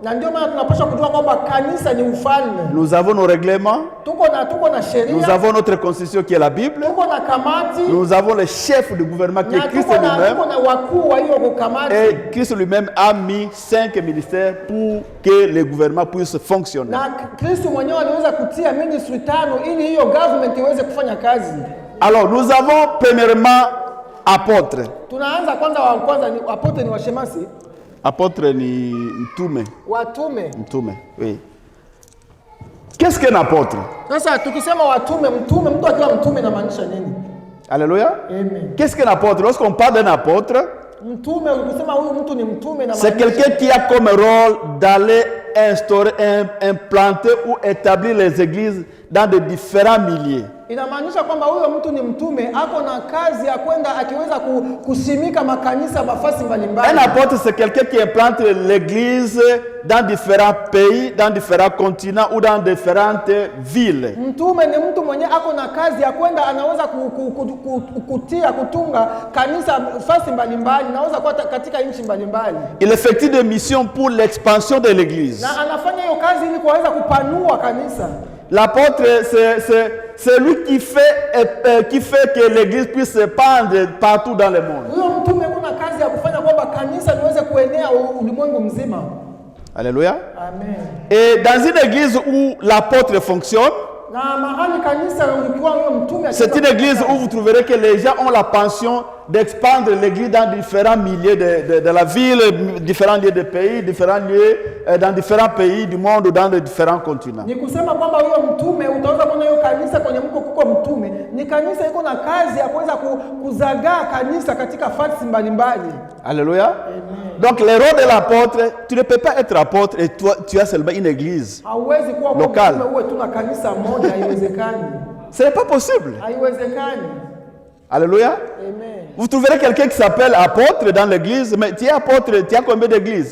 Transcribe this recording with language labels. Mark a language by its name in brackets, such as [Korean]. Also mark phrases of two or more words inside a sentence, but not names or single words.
[French] Nous avons nos règlements, nous avons notre constitution qui est la Bible, nous avons le chef du gouvernement qui est Christ lui-même, et Christ lui-même a mis 5 ministères pour que le gouvernement puisse fonctionner. Alors nous avons premièrement apôtre. [Swahili] Apôtre ni mtume. Mtume, [French] oui. Qu'est-ce qu'un apôtre? Alléluia. Qu'est-ce qu'un apôtre? Lorsqu'on parle d'un apôtre, c'est quelqu'un qui a comme rôle d'aller instaurer, implanter ou établir les églises dans de différents milieux. [Swahili] Inamaanisha kwamba huyo mtu ni mtume, ako na kazi ya kwenda akiweza kusimika makanisa mafasi mbalimbali. [French] Un apôtre c'est quelqu'un qui implante l'église dans différents pays, dans différents continents ou dans différentes villes. [Swahili] Mtume ni mtu mwenye ako na kazi ya kwenda anaweza kutunga kanisa fasi mbalimbali, anaweza kuwa katika nchi mbalimbali. [French] Il effectue des missions pour l'expansion de l'église. [Swahili] Na anafanya hiyo kazi ili kuweza kupanua kanisa. [French] L'apôtre, c'est lui qui fait que l'église puisse se pendre partout dans le monde. Alléluia. Amen. Et dans une église où l'apôtre fonctionne, [Swahili] Na mahali kanisa ulikuwa huyo mtume. [French] C'est une église où vous trouverez que les gens ont la pension d'expandre l'église dans différents milieux de la ville, différents lieux de pays, différents lieux dans différents pays du monde ou dans les différents continents. [Swahili] Ni kusema kwamba huyo mtume utaweza kuona hiyo kanisa kwenye mko kuko mtume ni kanisa iko na kazi ya kuweza kuzagaa kanisa katika fasi mbalimbali. [French] Alléluia. Donc le rôle de l'apôtre, tu ne peux pas être apôtre et toi tu as seulement une église locale. Ce n'est pas possible. Alléluia. Amen. Vous trouverez quelqu'un qui s'appelle apôtre dans l'église, mais tu es apôtre, tu as combien d'églises?